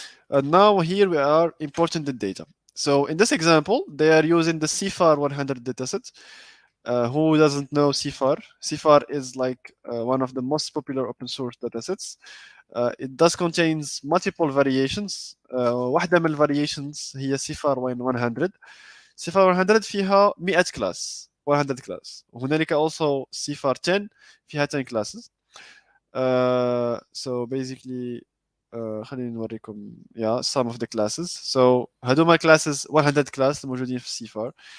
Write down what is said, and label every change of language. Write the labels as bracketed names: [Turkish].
[English] And now here we are importing the data. So in this example, they are using the CFAR 100 dataset. Who doesn't know CFAR? CFAR is one of the most popular open source datasets. It does contains multiple variations. [Arabic] واحدة من الفاريشنز هي CFAR 100. CFAR 100 فيها 100 class 100 class. وهنالك [English] also CFAR 10 فيها 10 classes. So basically [Arabic] خليني نوريكم [English] some of the classes. [Arabic] So هذوما classes 100 class موجودين في CFAR.